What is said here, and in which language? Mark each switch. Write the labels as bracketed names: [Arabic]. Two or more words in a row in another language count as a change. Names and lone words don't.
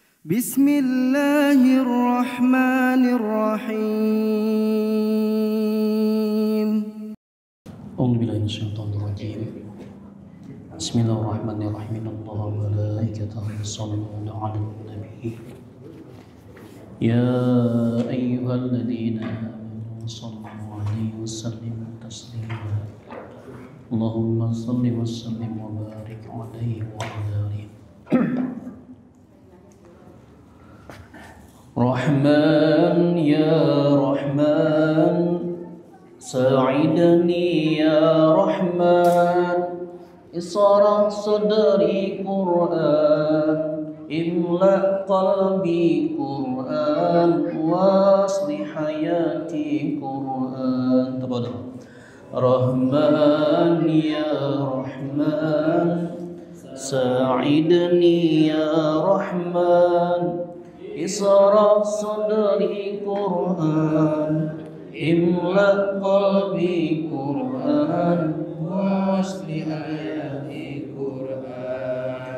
[Arabic] بسم الله الرحمن الرحيم. أعوذ بالله من الشيطان الرجيم. بسم الله الرحمن الرحيم. إن الله وملائكته يصلون على النبي. يا أيها الذين آمنوا صلوا عليه وسلموا تسليما. اللهم صل وسلم وبارك عليه وعلى آله. رحمن يا رحمن، ساعدني يا رحمن، اشرح صدري قرآن، املأ قلبي قرآن، وأصلح حياتي قرآن. تفضل. رحمن يا رحمن، ساعدني يا رحمن، اشرح صدري قرآن، املأ قلبي قرآن، وأصلح حياتي قرآن.